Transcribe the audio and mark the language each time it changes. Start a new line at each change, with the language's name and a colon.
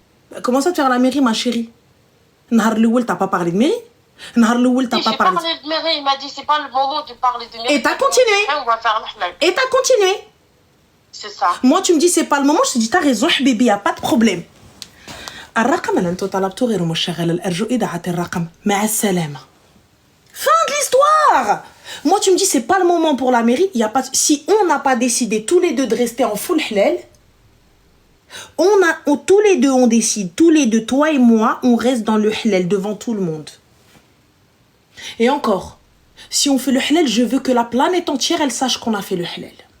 French: Bah, comment ça de faire la mairie, ma chérie?
Arabic: Nahar Louel,
French: t'as pas parlé de mairie?
Arabic: Nahar Louel,
French: t'as pas parlé de mairie. Il m'a dit c'est pas le moment de parler de mairie. Et t'as continué. On va faire le halal. Et t'as continué. C'est ça. Moi, tu me dis c'est pas le moment, je te dis t'as raison, bébé, y a pas de problème.
Arabic: الرقم اللي انتو طلبتوه غير مشغل الارجو اذاعه الرقم مع السلامه.
French: Fin de l'histoire. Moi tu me dis c'est pas le moment pour la mairie, il y a pas si on n'a pas décidé tous les deux de rester en full halal, tous les deux on décide, tous les deux toi et moi, on reste dans le halal devant tout le monde. Et encore, si on fait le halal, je veux que la planète entière elle sache qu'on a fait le halal.